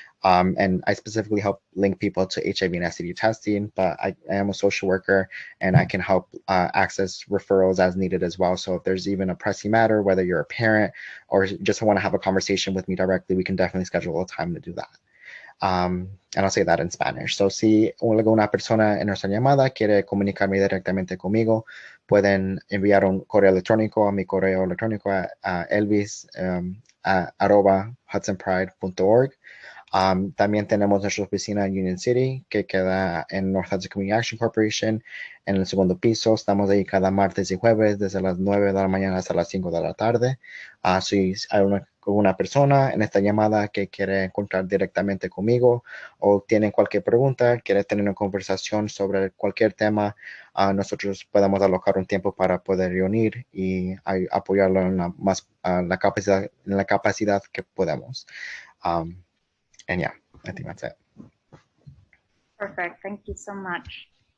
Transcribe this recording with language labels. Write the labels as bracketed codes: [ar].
[en] And I specifically help link people to HIV and STD testing, but I am a social worker and I can help access referrals as needed as well. So if there's even a pressing matter, whether you're a parent or just want to have a conversation with me directly, we can definitely schedule a time to do that. And I'll say that in Spanish. [es] So si alguna persona en nuestra llamada quiere comunicarme directamente conmigo, pueden enviar un correo electrónico a mi correo electrónico a elvis @hudsonpride.org. También tenemos nuestra oficina en Union City, que queda en North Hudson Community Action Corporation, en el segundo piso. Estamos ahí cada martes y jueves desde las 9 de la mañana hasta las 5 de la tarde. Si hay una persona en esta llamada que quiere encontrar directamente conmigo o tienen cualquier pregunta, quiere tener una conversación sobre cualquier tema, nosotros podemos alocar un tiempo para poder reunir y apoyarlo en la capacidad que podemos. [en] And yeah, I think that's it. Perfect. Thank you so much.